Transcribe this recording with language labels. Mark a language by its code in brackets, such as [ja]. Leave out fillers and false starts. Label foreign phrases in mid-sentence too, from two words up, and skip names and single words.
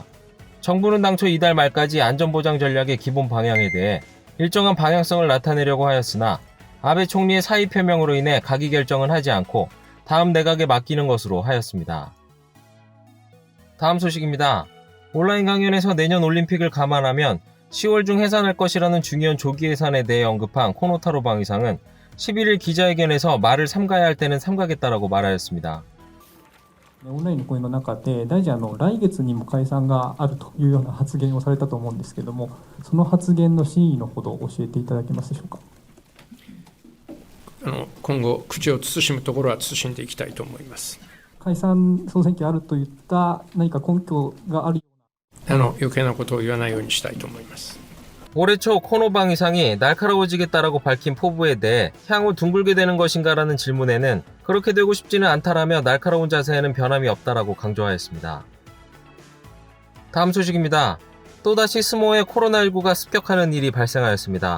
[ko] 정부는 당초 이달 말까지 안전보장 전략의 기본 방향에 대해 일정한 방향성을 나타내려고 하였으나 아베 총리의 사의 표명으로 인해 가기 결정은 하지 않고 다음 내각에 맡기는 것으로 하였습니다. 다음 소식입니다. 온라인 강연에서 내년 올림픽을 감안하면 10월 중 해산할 것이라는 중요한 조기 해산에 대해 언급한 코노타로 방위상은 11일 기자회견에서 말을 삼가야 할 때는 삼가겠다라고 말하였습니다. [ja] オンラインの講演の中で大臣来月にも解散があるというような発言をされたと思うんですけれども、その発言の真意のほどを教えていただけますでしょうか。今後口を慎むところは慎んでいきたいと思います。解散総選挙あるといった何か根拠があるような余計なことを言わないようにしたいと思います。 [ko] 올해 초 코노 방위상이 날카로워지겠다라고 밝힌 포부에 대해 향후 둥글게 되는 것인가라는 질문에는 그렇게 되고 싶지는 않다라며 날카로운 자세에는 변함이 없다라고 강조하였습니다. 다음 소식입니다. 또다시 스모에 코로나19가 습격하는 일이 발생하였습니다.